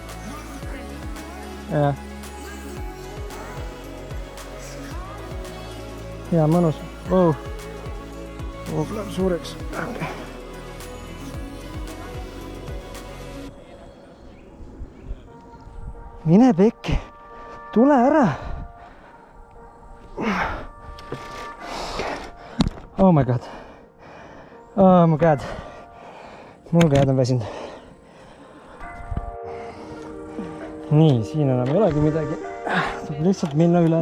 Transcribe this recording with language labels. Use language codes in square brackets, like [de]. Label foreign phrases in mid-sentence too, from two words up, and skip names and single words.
[et] Jah. Hea, mõnus. Läheb suureks. Mine pekki. Tule ära. [en] Oh my god. Oh my god. [et] Mul käed on väsinud. Nii, siin enam ei olegi midagi. Tuleb lihtsalt minna üle.